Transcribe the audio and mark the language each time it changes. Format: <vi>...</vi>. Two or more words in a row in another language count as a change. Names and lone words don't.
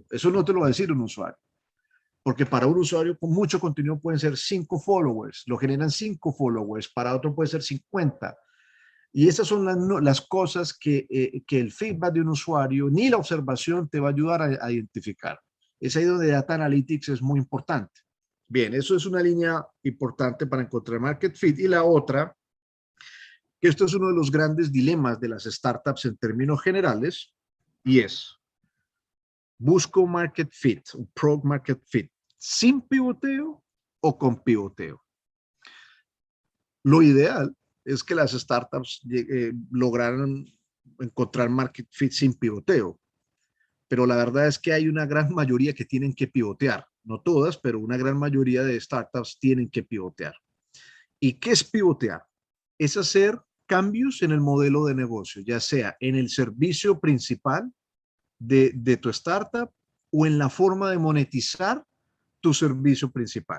<es>Eso no te lo va a decir un usuario. Porque para un usuario con mucho contenido pueden ser 5 followers, lo generan 5 followers, para otro puede ser 50. Y esas son las cosas que el feedback de un usuario ni la observación te va a ayudar a identificar. Es ahí donde</es> <en>Data Analytics</en> <es>es muy importante. Bien, eso es una línea importante para encontrar</es> <en>market fit.</en> <es>Y la otra, que esto es uno de los grandes dilemas de las startups en términos generales, y es, busco</es> <en>market fit,</en> <es>un</es> <en>product market fit,</en> <es>sin pivoteo o con pivoteo. Lo ideal es que las startups lograran encontrar</es> <en>market fit</en> <es>sin pivoteo, pero la verdad es que hay una gran mayoría que tienen que pivotear, no todas, pero una gran mayoría de startups tienen que pivotear. ¿Y qué es pivotear? Es hacer cambios en el modelo de negocio, ya sea en el servicio principal de tu startup o en la forma de monetizar tu servicio principal.</es>